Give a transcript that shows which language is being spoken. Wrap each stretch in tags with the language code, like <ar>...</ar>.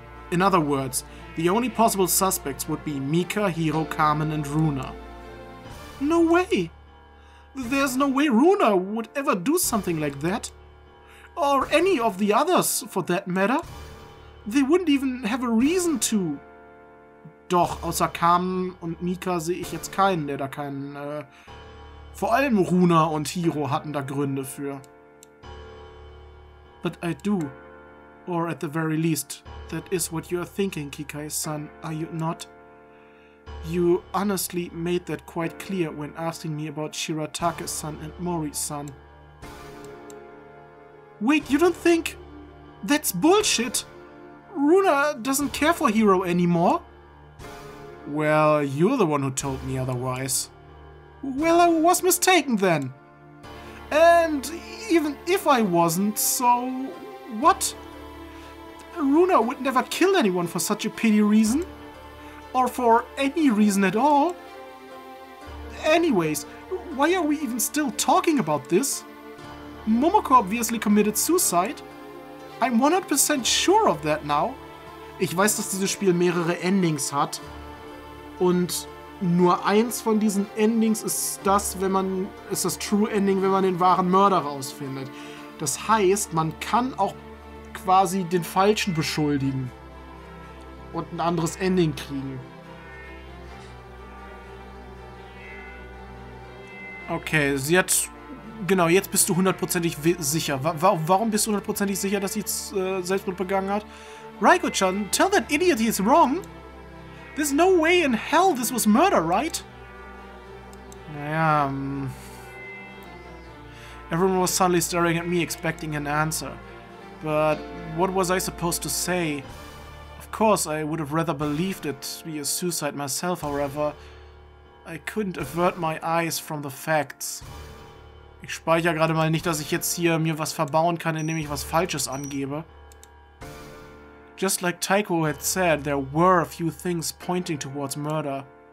<en>In other words, the only possible suspects would be Mika, Hiro, Kamen, and Runa. No way! There's no way Runa would ever do something like that. Or any of the others, for that matter. They wouldn't even have a reason to.</en> <de>Doch, außer Kamen und Mika sehe ich jetzt keinen, der da keinen... vor allem Runa und Hiro hatten da Gründe für.</de> <en>But I do. Or at the very least, that is what you are thinking, Kikai-san, are you not? You honestly made that quite clear when asking me about Shiratake-san and Mori-san. Wait, you don't think... That's bullshit! Runa doesn't care for Hiro anymore. Well, you're the one who told me otherwise. Well, I was mistaken then. And even if I wasn't, so... what? Runa would never kill anyone for such a petty reason. Or for any reason at all. Anyways, why are we even still talking about this? Momoko obviously committed suicide. I'm 100% sure of that now.</en> <de>Ich weiß, dass dieses Spiel mehrere Endings hat. Und nur eins von diesen Endings ist das True Ending, wenn man den wahren Mörder rausfindet. Das heißt, man kann auch quasi den Falschen beschuldigen. Und ein anderes Ending kriegen. Okay, sie hat... Genau, jetzt bist du hundertprozentig sicher. Warum bist du hundertprozentig sicher, dass sie Selbstmord begangen hat?</de> <en>Raiko-chan, tell that idiot he's wrong. There's no way in hell this was murder, right? Naja, Everyone was suddenly staring at me, expecting an answer. But what was I supposed to say? Of course, I would have rather believed it to be a suicide myself, however. I couldn't avert my eyes from the facts.</en> <de>Ich speichere gerade mal nicht, dass ich jetzt hier mir was verbauen kann, indem ich was Falsches angebe.</de> <en>Just like Taiko had said, there were a few things pointing towards murder.</en>